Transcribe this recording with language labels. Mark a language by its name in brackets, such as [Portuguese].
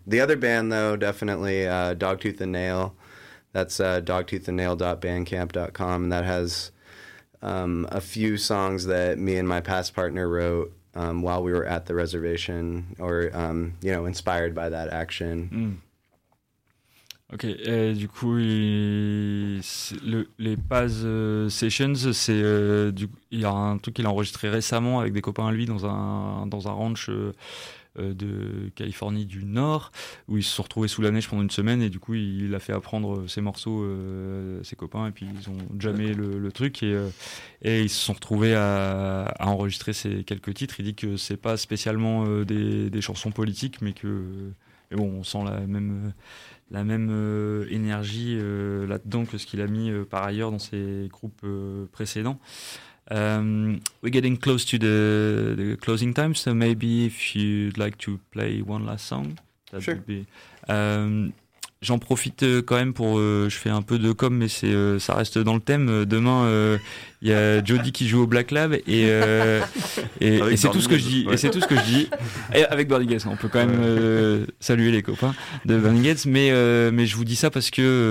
[English] The other band though, definitely Dogtooth and Nail. That's dogtoothandnail.bandcamp.com. That has a few songs that me and my past partner wrote while we were at the reservation or, you know, inspired by that action. Mm. [French] Ok, et du coup, les Paz Sessions, c'est il y a un truc qu'il a enregistré récemment avec des copains à lui dans un ranch de Californie du Nord où ils se sont retrouvés sous la neige pendant une semaine et du coup il a fait apprendre ses morceaux à ses copains et puis ils ont jamé le truc et ils se sont retrouvés à enregistrer ces quelques titres. Il dit que c'est pas spécialement des chansons politiques mais que et bon, on sent la même énergie là-dedans que ce qu'il a mis par ailleurs dans ses groupes précédents. [English] We're getting close to the closing time, so maybe if you'd like to play one last song, that sure. would be. [French] J'en profite quand même pour. Je fais un peu de com, mais ça reste dans le thème. Demain, il y a Jody qui joue au Black Lab et c'est tout ce que je dis. Ouais. Et c'est tout ce que je dis. Et avec Burning Gates, on peut quand même saluer les copains de Burning Gates, mais je vous dis ça parce que.